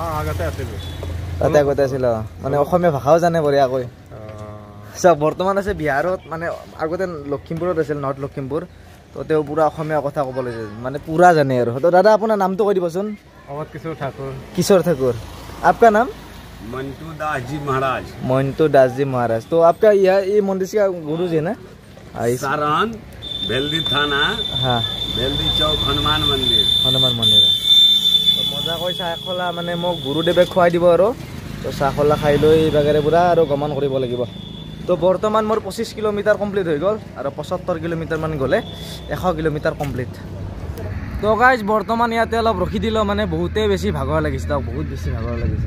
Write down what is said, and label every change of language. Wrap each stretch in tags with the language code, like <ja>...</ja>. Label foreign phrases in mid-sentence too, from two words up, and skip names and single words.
<as>তাতে আগতে আছিল, মানে অসমীয়া ভাষাও জানে বঢ়িয়াকৈ। চাওক বৰ্তমান আছে বিহাৰত, মানে আগতে লখিমপুৰত আছিল, নৰ্থ লখিমপুৰ। তো তেওঁ পুৰা অসমীয়া কথা ক'ব লাগিছে, মানে পুৰা জানে আৰু। তো দাদা আপোনাৰ নামটো কৈ দিবচোন। কিশোৰ ঠাকুৰ।</as> <hi>आपका नाम? मंटू दास जी महाराज। मंटू दास जी महाराज। तो आपका यह ये मंदिर का गुरु जी ना? सारण बेलदी थाना, हाँ बेलदी चौक हनुमान मंदिर।</hi> <as>हनुमान मंदिर। तो मजा কৈ চাহ খোলা মানে মোক গুৰুদেৱে খুৱাই দিব আৰু। তো চাহ খোলা খাই লৈ এইভাগে পুৰা আৰু গমন কৰিব লাগিব। তো বৰ্তমান মোৰ 25 কিলোমিটাৰ কমপ্লিট হৈ গ'ল আৰু 75 কিলোমিটাৰমান গ'লে 100 কিলোমিটাৰ কমপ্লিট। তো গাইজ বৰ্তমান ইয়াতে অলপ ৰখি দিলোঁ, মানে বহুতেই বেছি ভাগৰ লাগিছে, তাক বহুত বেছি ভাগৰ লাগিছে।</as>